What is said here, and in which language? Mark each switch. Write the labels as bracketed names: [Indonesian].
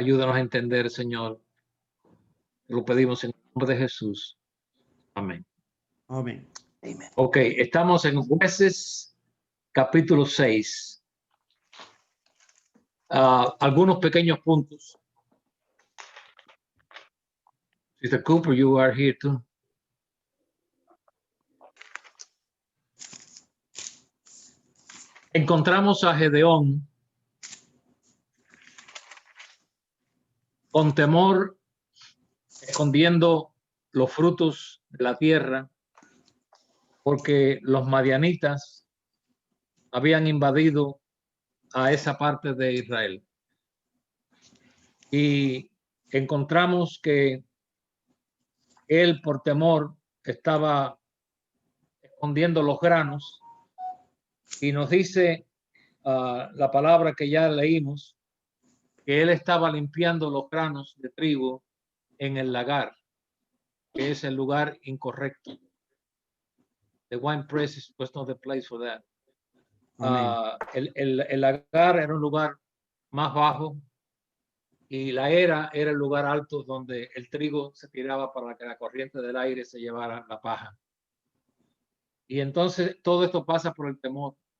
[Spanish] Ayúdanos a entender, Señor. Lo pedimos en el nombre de Jesús. Amén. Amén. Amén. Ok, estamos en Jueces capítulo 6. Algunos pequeños puntos. [English] Sister Cooper, you are here too. [Spanish] Encontramos a Gedeón con temor, escondiendo los frutos de la tierra, porque los madianitas habían invadido a esa parte de Israel. Y encontramos que él, por temor, estaba escondiendo los granos, y nos dice la palabra que ya leímos, que él estaba limpiando los granos de trigo en el lagar, que es el lugar incorrecto. [English] The wine press was not the place for that. [Spanish] El lagar era un lugar más bajo y la era el lugar alto donde el trigo se tiraba para que la corriente del aire se llevara la paja. Y entonces todo esto pasa por el temor.